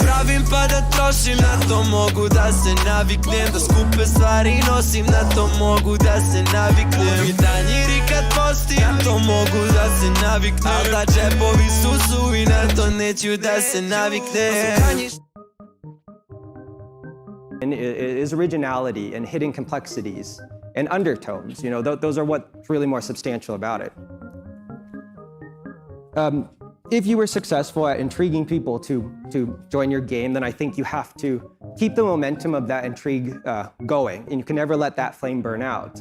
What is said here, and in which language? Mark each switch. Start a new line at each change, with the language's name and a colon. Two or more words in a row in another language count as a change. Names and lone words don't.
Serbian: Pravim pa da trošim, na to mogu da se naviknem. Da skupe stvari nosim, na to mogu da se naviknem. I tanjiri kad posti, na to mogu da se naviknem. Al da džepovi su suvi, na to neću da se naviknem.
English: And it is originality and hidden complexities and undertones. You know, those are what's really more substantial about it. If you were successful at intriguing people to join your game, then I think you have to keep the momentum of that intrigue going, and you can never let that flame burn out.